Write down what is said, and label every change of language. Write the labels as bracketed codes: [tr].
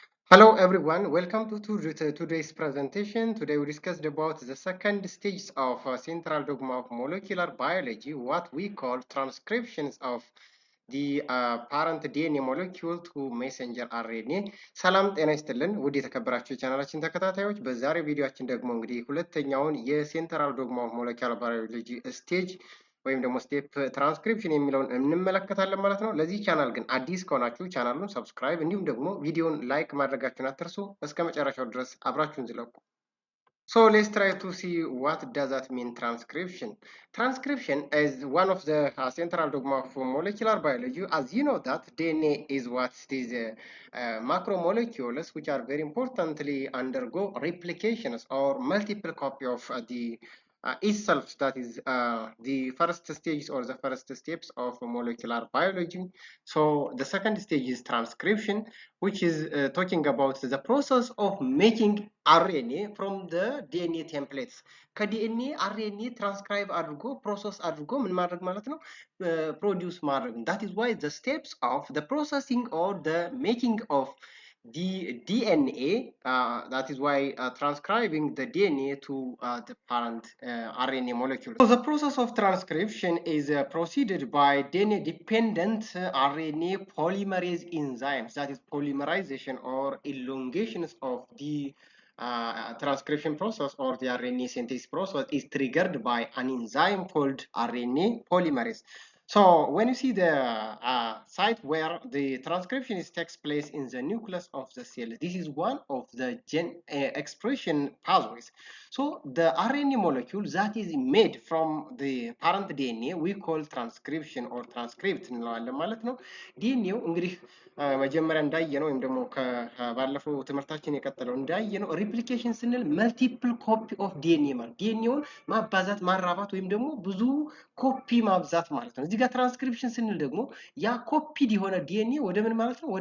[en] Hello everyone, welcome to today's presentation. Today we discussed about the second stage of central dogma of molecular biology, what we call transcriptions of the parent DNA molecule to messenger RNA. [am] ሰላም ጤና ይስጥልን ውድ የተከበራችሁ የቻናላችን ተከታታዮች፣ በዛሬው ቪዲዮአችን ደግሞ እንግዲህ ሁለተኛውን የሴንትራል ዶግማ ኦፍ ሞለኪውላር ባዮሎጂ ስቴጅ ወይም ደግሞ ስቴፕ ትራንስክሪፕሽን የሚለውን እንመለከታለን ማለት ነው። ለዚህ ቻናል ግን አዲስ ከሆናችሁ ቻናሉን ሰብስክራይብ እንዲሁም ደግሞ ቪዲዮን ላይክ ማድረጋችሁን አትርሱ። እስከ መጨረሻው ድረስ አብራችሁን ዝለቁ። [en] So let's try to see what does that mean transcription. Transcription is one of the central dogma of molecular biology. As you know that DNA is what is macromolecules which are very importantly undergo replications or multiple copy of the itself, that is the first stage or the first steps of molecular biology. So the second stage is transcription, which is talking about the process of making RNA from the DNA templates. [am] ከዲኤንኤ አርኤንኤ ትራንስክራይብ አድርጎ ፕሮሰስ አድርጎ ምን ማድረግ ማለት ነው? ፕሮዲውስ ማድረግ። [en] that is why the steps of the processing or the making of the DNA, that is why transcribing the DNA to the parent RNA molecule. So the process of transcription is proceeded by DNA-dependent RNA polymerase enzymes, that is polymerization or elongations of the transcription process or the RNA synthesis process is triggered by an enzyme called RNA polymerase. So when you see the site where the transcription takes place in the nucleus of the cell, this is one of the expression pathways. So the RNA molecule that is made from the parent DNA we call transcription or transcript [am] እንለዋለን ማለት ነው። ዲኤንኤው እንግዲህ መጀመሪያ እንዳየነው ወይም ደግሞ ከባለፈው ትምህርታችን የቀጠለው እንዳየነው ሪፕሊኬሽን ስንል መልቲፕል ኮፒ ኦፍ ዲኤንኤ ማለት ዲኤንኤውን ማባዛት ማራባት ወይም ደግሞ ብዙ ኮፒ ማብዛት ማለት ነው። እዚህ ጋር ትራንስክሪፕሽን ስንል ደግሞ ያ ኮፒድ የሆነ ዲኤንኤ ወደ ምን ማለት ነው?